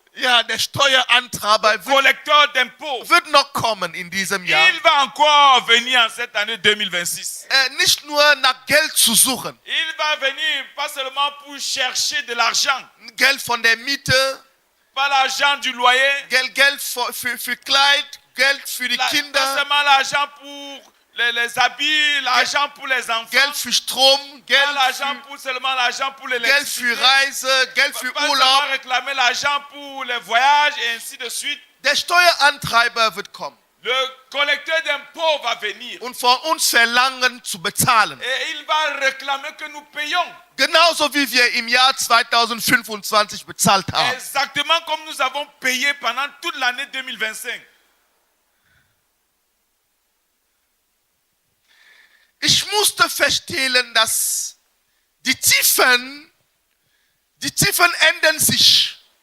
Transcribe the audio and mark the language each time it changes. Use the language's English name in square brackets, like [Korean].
[German] Ja, der Steuerantreiber [French] Collecteur d'impôts. [German] wird noch kommen in diesem Jahr. [French] Il va encore venir en cette année 2026. [German] Nicht nur nach Geld zu suchen. [French] Il va venir pas seulement pour chercher de l'argent. [German] Geld von der Miete. [French] Pas l'argent du loyer. [German] Geld für Kleid. Geld für die Kinder. [French] Pas seulement l'argent pour les habits, l'argent pour les enfants, [German] Geld für Strom, [French] pas seulement l'argent pour [German] Geld [French] l'électricité, [German] für Reise, Geld für [French] pas seulement [German] Urlaub. [French] réclamer l'argent pour les voyages et ainsi de suite. [German] Der Steuerantreiber wird kommen [French] Le collecteur d'impôts va venir [German] und von uns verlangen zu bezahlen. [French] et il va réclamer que nous payons. [German] Genauso wie wir im Jahr 2025 bezahlt haben. [French] Exactement comme nous avons payé pendant toute l'année 2025. [German] Ich musste feststellen, dass die Tiefen ändern sich.